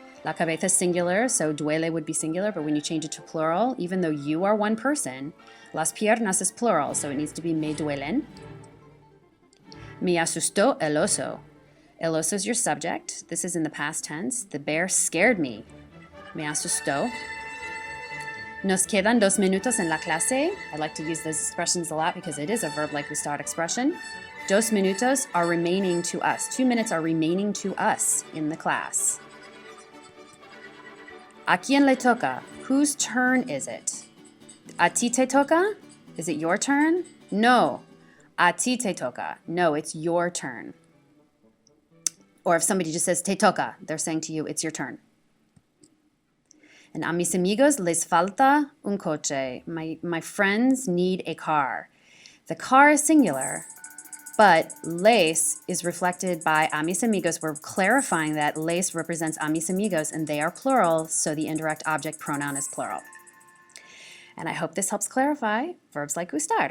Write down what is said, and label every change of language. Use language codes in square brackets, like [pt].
[en] La cabeza is singular, so duele would be singular, but when you change it to plural, even though you are one person, las piernas is plural, so it needs to be me duelen. [es] Me asustó el oso. El oso [en] is your subject. This is in the past tense. The bear scared me. [es] Me asustó. Nos quedan 2 minutos en la clase. [en] I like to use those expressions a lot because it is a verb like gustar expression. 2 minutos are remaining to us. 2 minutes are remaining to us in the class. [es] ¿A quién le toca? [en] Whose turn is it? [es] ¿A ti te toca? [en] Is it your turn? No. [es] ¿A ti te toca? [en] No, it's your turn. Or if somebody just says [es] te toca, [en] they're saying to you, it's your turn. And [es] a mis amigos les falta un coche. [en] My friends need a car. The car is singular, but les is reflected by [es] a mis amigos. [en] We're clarifying that les represents [es] a mis amigos, [en] and they are plural, so the indirect object pronoun is plural. And I hope this helps clarify verbs like gustar.